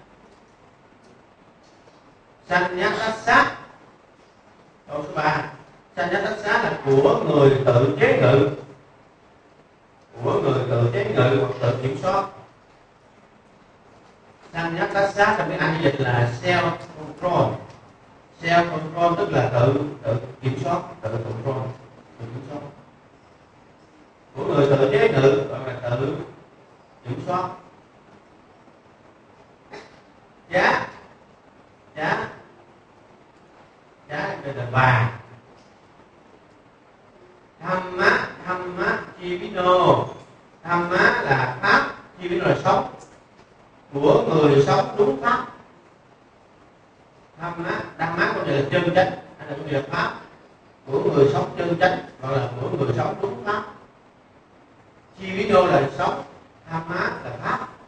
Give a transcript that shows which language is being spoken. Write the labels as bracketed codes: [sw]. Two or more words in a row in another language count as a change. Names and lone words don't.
[vi] Sanyatassa. Câu số 3. Sanyatassa là của người tự chế ngự. Của người tự chế ngự hoặc tự kiểm soát. Sanyatassa trong tiếng Anh dịch là [en] self control. Self control [vi] tức là tự kiểm soát, tự control, tự kiểm soát. Của người tự chế ngự gọi là tự kiểm soát. Giá đây là bà. [pi] Dhamma Jivino. [vi] Dhamma là pháp, Jivino là sống. Của người sống đúng pháp. Dhamma có nghĩa là chân chánh hay là có nghĩa là pháp. Của người sống chân chánh gọi là của người sống đúng pháp. Jivino là sống, Dhamma là pháp.